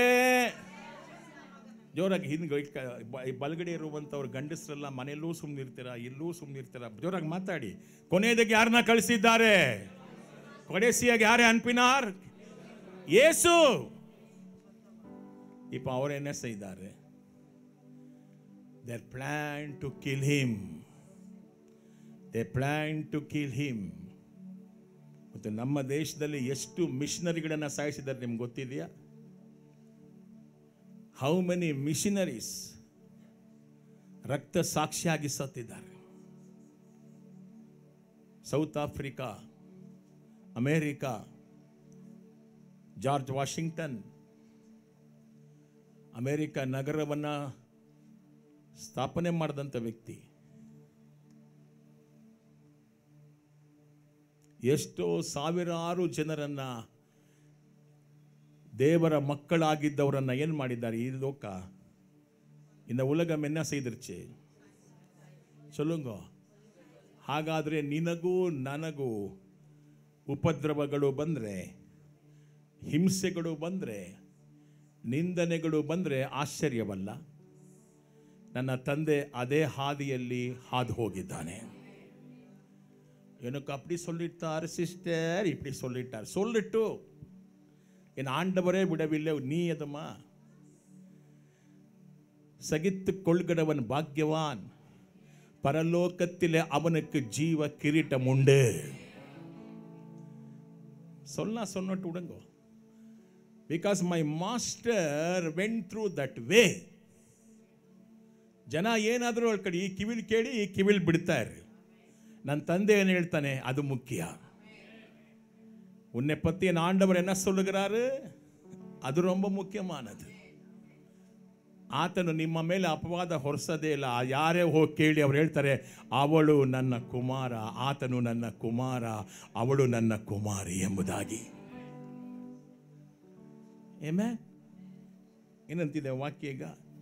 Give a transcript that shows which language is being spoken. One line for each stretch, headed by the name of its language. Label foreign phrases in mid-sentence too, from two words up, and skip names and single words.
Kannada: ಜೋರಾಗಿ ಹಿಂದೆ ಬಲಗಡೆ ಇರುವಂಥವ್ರು ಗಂಡಸರೆಲ್ಲ ಮನೆಯಲ್ಲೂ ಸುಮ್ಮನಿರ್ತೀರಾ, ಇಲ್ಲೂ ಸುಮ್ಮನಿರ್ತೀರಾ, ಜೋರಾಗಿ ಮಾತಾಡಿ. ಕೊನೆಯದಾಗಿ ಯಾರನ್ನ ಕಳಿಸಿದ್ದಾರೆ?
Tamil: கடைசியாக யாரை அனுப்பினார்?
Kannada: ಯೇಸು. ಇಪ್ಪ ಅವರೇನೇ ಇದ್ದಾರೆ.
English: They planned to kill him. They planned to kill him.
Kannada: ಮತ್ತು ನಮ್ಮ ದೇಶದಲ್ಲಿ ಎಷ್ಟು ಮಿಷನರಿಗಳನ್ನು ಸಾಯಿಸಿದ್ದಾರೆ ನಿಮ್ಗೆ ಗೊತ್ತಿದೆಯಾ?
English: how many missionaries
Kannada: ರಕ್ತ ಸಾಕ್ಷಿಯಾಗಿ ಸತ್ತಿದ್ದಾರೆ. ಸೌತ್ ಆಫ್ರಿಕಾ, ಅಮೇರಿಕಾ, ಜಾರ್ಜ್ ವಾಷಿಂಗ್ಟನ್, ಅಮೇರಿಕಾ ನಗರವನ್ನು ಸ್ಥಾಪನೆ ಮಾಡಿದಂಥ ವ್ಯಕ್ತಿ. ಎಷ್ಟೋ ಸಾವಿರಾರು ಜನರನ್ನ, ದೇವರ ಮಕ್ಕಳಾಗಿದ್ದವರನ್ನ ಏನು ಮಾಡಿದ್ದಾರೆ? ಈ ಲೋಕ
Tamil: இந்த உலகம் என்ன செய்திருச்சு சொல்லுங்க.
Kannada: ಹಾಗಾದರೆ ನಿನಗೂ ನನಗೂ ಉಪದ್ರವಗಳು ಬಂದರೆ, ಹಿಂಸೆಗಳು ಬಂದರೆ, ನಿಂದನೆಗಳು ಬಂದರೆ ಆಶ್ಚರ್ಯವಲ್ಲ. ನನ್ನ ತಂದೆ ಅದೇ ಹಾದಿಯಲ್ಲಿ ಹಾದು ಹೋಗಿದ್ದಾನೆ.
Tamil: எனக்கு அப்படி சொல்லிட்டார் சிஸ்டர், இப்படி சொல்லிட்டார். சொல்லிட்டு என் ஆண்டவரே விடவில்லை. நீ எதுமா? சகித்து கொள்கிறவன் பாக்கியவான், பரலோகத்திலே அவனுக்கு ஜீவ கிரீட்டம் உண்டு. சொன்னட்டு விடுங்க.
English: Because my master went through that way.
Kannada: ಜನ ಏನಾದರೂ ಹೇಳ್ಕಡಿ, ಈ ಕಿವಿಲ್ ಕೇಳಿ ಈ ಕಿವಿಲ್ ಬಿಡ್ತಾರೆ. ನನ್ನ ತಂದೆ ಏನು ಹೇಳ್ತಾನೆ ಅದು ಮುಖ್ಯ.
Tamil: உன்னை பற்றி என் ஆண்டவர் என்ன சொல்லுகிறாரு ಅದು ரொம்ப ಮುಖ್ಯமானது.
Kannada: ಆತನು ನಿಮ್ಮ ಮೇಲೆ ಅಪವಾದ ಹೊರಿಸೋದೇ ಇಲ್ಲ. ಯಾರೇ ಹೋಗಿ ಕೇಳಿ ಅವ್ರು ಹೇಳ್ತಾರೆ, ಅವಳು ನನ್ನ ಕುಮಾರ, ಆತನು ನನ್ನ ಕುಮಾರ, ಅವಳು ನನ್ನ ಕುಮಾರಿ ಎಂಬುದಾಗಿ. ಏಮೇ ಏನಂತಿದೆ ವಾಕ್ಯ ಈಗ?